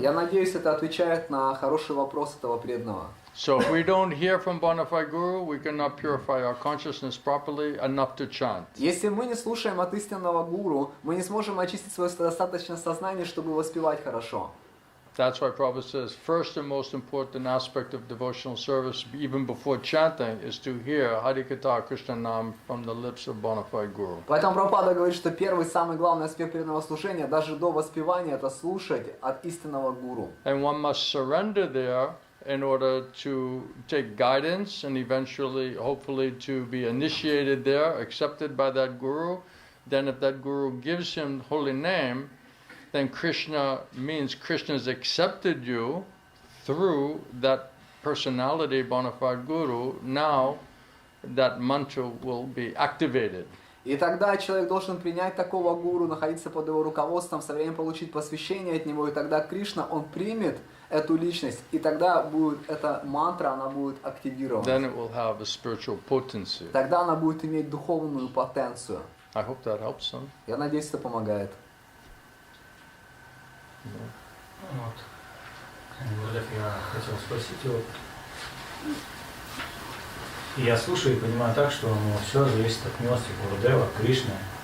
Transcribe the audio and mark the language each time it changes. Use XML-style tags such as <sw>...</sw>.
<ru>Я надеюсь, это отвечает на хороший вопрос этого преданного.</ru> <en>So if we don't hear from bona fide Guru, we cannot purify our consciousness properly enough to chant.</en> <ru>Если мы не слушаем от истинного гуру, мы не сможем очистить свое достаточное сознание, чтобы воспевать хорошо.</ru> <en>That's why Prabhupada says, first and most important aspect of devotional service, even before chanting, is to hear Hari-katha Krishna Nam from the lips of bona fide Guru.</en> <ru>Поэтому Прабхупада говорит, что первый, самый главный аспект преданного служения, даже до воспевания, это слушать от истинного гуру.</ru> <en>And one must surrender there in order to take guidance and eventually, hopefully, to be initiated there, accepted by that Guru. Then if that Guru gives him holy name, then Krishna means Krishna's accepted you through that personality, bona fide Guru. Now that mantra will be activated.</en> <ru>И тогда человек должен принять такого гуру, находиться под его руководством, со временем получить посвящение от него, и тогда Кришна, он примет эту личность, и тогда будет эта мантра, она будет активирована.</ru> <en>Then it will have a spiritual potency.</en> <ru>Тогда она будет иметь духовную потенцию.</ru> <en>I hope that helps some.</en> <ru>Я надеюсь, это помогает. Вот. Гурудев, я хотел спросить, вот, я слушаю и понимаю так, что все зависит от милости Гурудева, Кришны.</ru>